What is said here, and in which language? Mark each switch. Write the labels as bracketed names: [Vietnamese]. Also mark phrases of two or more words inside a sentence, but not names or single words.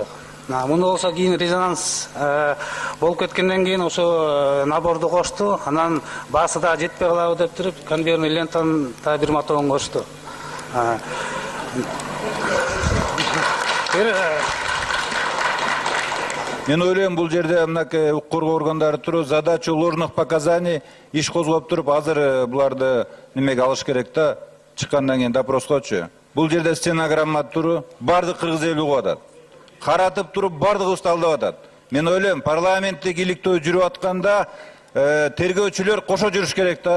[Kyrgyz] Муну болсо кийин резонанс болуп кеткенден кийин ошо наборду кошту. Анан баасы да жетпей калабы деп туруп, конвейерный лентаны да бир мотогон кошту. Мен ойлойм, бул жерде мынакей укук коргоо органдары туруп, [Russian] задача ложных показаний [Kyrgyz] иш козгоп туруп, азыр буларды немеге алыш керек да, чыккандан кийин допроскочу. Бул жерде стенограмма туруп, бардык кыргыз эли угуп атат. Каратып туруп, бардыгыбызды алдап атат. Мен ойлойм, парламентте иликтөө жүрүп атканда тергөөчүлөр кошо жүрүш керек да.